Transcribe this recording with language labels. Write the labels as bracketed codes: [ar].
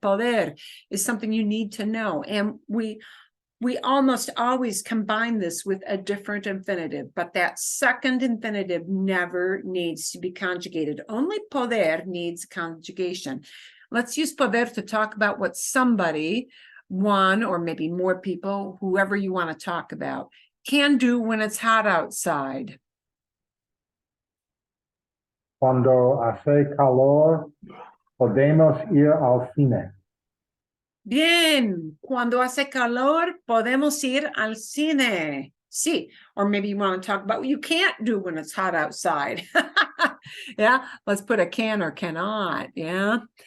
[en] Poder is something you need to know. And we almost always combine this with a different infinitive, but that second infinitive never needs to be conjugated. Only poder needs conjugation. Let's use poder to talk about what somebody, one or maybe more people, whoever you want to talk about, can do when it's hot outside. [es] Cuando hace calor, podemos ir al cine. Bien, cuando hace calor, podemos ir al cine. [en] Sí, or maybe you want to talk about what you can't do when it's hot outside. Yeah, let's put a can or cannot. Yeah.